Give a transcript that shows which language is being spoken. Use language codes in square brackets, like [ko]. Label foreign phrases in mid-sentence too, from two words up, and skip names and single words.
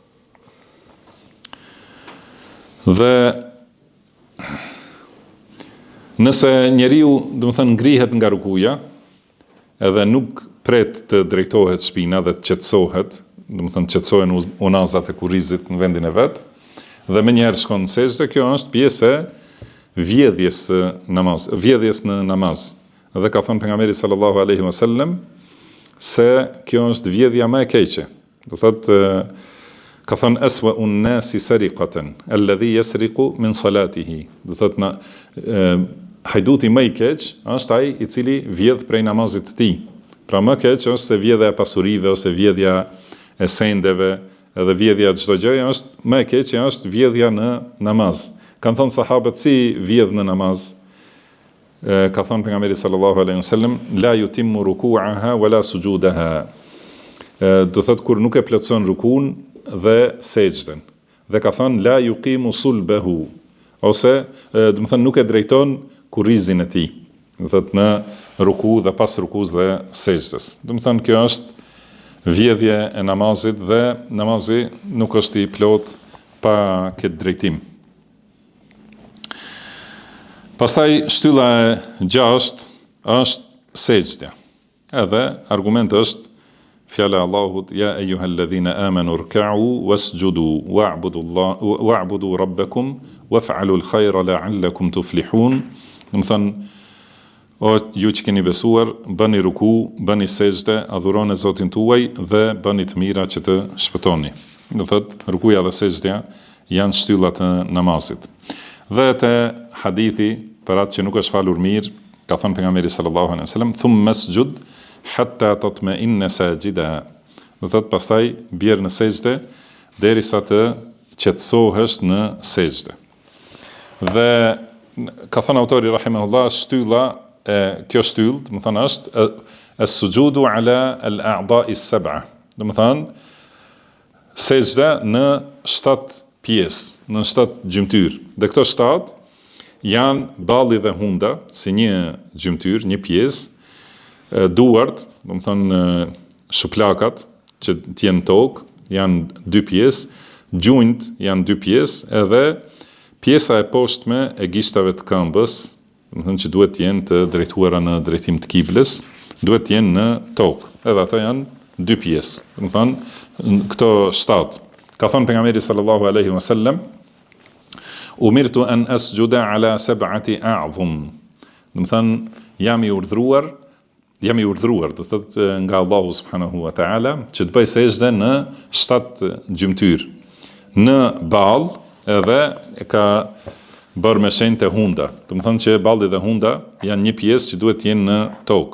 [sq] Dhe nëse njeriu, do të thonë ngrihet nga rukuja, edhe nuk pret të drejtohet shpina dhe të qetësohet, do të thonë qetësohen unazat e kurrizit në vendin e vet, dhe menjëherë shkon në sejdë, kjo është pjesë e vjedhjes në namaz. Dhe ka thënë pejgamberi [ar] صلى الله عليه وسلم [sq] se kjo është vjedhja më e keqe. Do thotë ka thënë [ar] أسوأ الناس سرقة الذي يسرق من صلاته. [sq] Do thotë hajduti më I keq është ai I cili vjedh prej namazit të tij. Pra më keq është se vjedhja e pasurive ose vjedhja e sendeve, edhe vjedhja çdo gjëje është më e keqe është vjedhja në namaz. Kanë thënë sahabët si vjedh në namaz. Ka thënë pejgamberi [ar] صلى الله عليه وسلم لا يتم ركوعها ولا سجودها. [sq] Do thotë kur nuk e plotson rukun dhe sejdën. Dhe ka thënë [ar] لا يقيم صلبه, [sq] ose do të thonë nuk e drejton kurrizin e tij. Do thotë në ruku dhe pas rukus dhe sejdës. Do të thonë kjo është vjedhje e namazit dhe namazi nuk është I plot pa këtë drejtim. Pastaj shtylla e 6 është sejdja. Edhe argument është fjala e Allahut [ar] يا أيها الذين آمنوا اركعوا واسجدوا واعبدوا ربكم وافعلوا الخير لعلكم تفلحون. [sq] Do të thonë o ju që keni besuar, bëni ruku, bëni sejdë, adhuroni Zotin tuaj dhe bëni të mira që të shpëtoni. Do thotë rukuja dhe sejdja janë shtyllat e namazit. Dhe te hadithi për atë që nuk është falur mirë, ka thënë pejgamberi [ar] صلى الله عليه وسلم ثم اسجد حتى تطمئن ساجدا. [sq] Do thotë pastaj bjer në sejdë derisa të qetësohesh në sejdë. Dhe ka thënë autori rahimahullah, kjo shtyllë, do të thonë është [ar] السجود على الأعضاء السبعة. [sq] Do të thonë sejdë në 7 pjesë, në 7 gjymtyr. Dhe këto 7 janë balli dhe hunda, si një gjymtyr, një pjesë, duart, do të thonë shuplakat që t'jenë tokë, janë 2 pjesë, gjunjt janë 2 pjesë, edhe pjesa e poshtme e gishtave të këmbës, do të thonë që duhet të jenë të drejtuara në drejtim të kiblës, duhet të jenë në tokë. Edhe ato janë 2 pjesë. Do të thonë këto 7. Ka thënë pejgamberi [ar] صلى الله عليه وسلم أمرت أن أسجد على سبعة أعظم. [sq] Do të thënë jam i urdhëruar, do thotë nga Allahu [ar] سبحانه وتعالى [sq] që të bëj sejdë në 7 gjymtyr. Në ball edhe e ka bërë me shenjë të hunda. Do të thënë që balli dhe hunda janë një pjesë që duhet të jenë në tokë.